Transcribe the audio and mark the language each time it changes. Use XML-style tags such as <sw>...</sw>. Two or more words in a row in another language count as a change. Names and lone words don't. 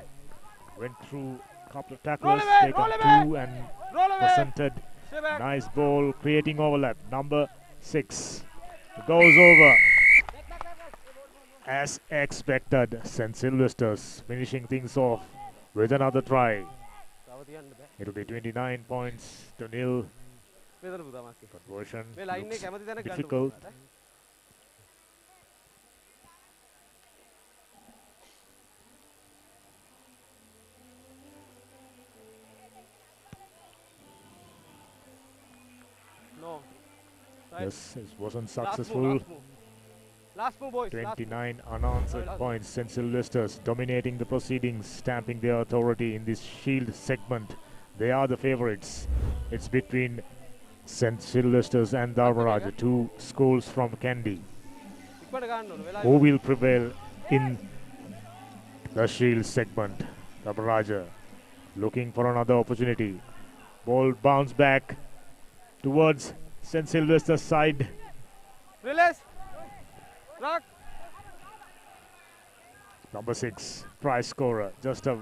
<en>Went through a couple of tackles. Taken 2 and Roll away. presented. Stay back. Nice ball, creating overlap. Number 6 goes over. As expected, St. Sylvester's finishing things off with another try.</en> <si>තව තියන්න බෑ.</si> <en>It'll be 29 points to nil.</en> <si>මෙතන පුතා මාස්කේ.</si> <en>Conversion</en> <si>මේ ලයින් එක</si> <en>looks</en> <si>කැමති තැනක ගන්න</si> <en>difficult.</en> <si>පුළුවන්.</si> <en>No. Right. Yes, it wasn't Last move, successful. last move. Last move, boys. Last move. 29 unanswered Last points. St. Sylvester's dominating the proceedings, stamping their authority in this shield segment. They are the favorites. It's between St. Sylvester's and Dharmaraja, 2 schools from Kandy.</en> <si>ඉක්මනට ගන්න ඕන. වෙලා</si> <en>Who will prevail in the shield segment? Dharmaraja looking for another opportunity. Ball bounce back towards St. Sylvester's side. Release. Rock. Number 6, try scorer. Just a</en>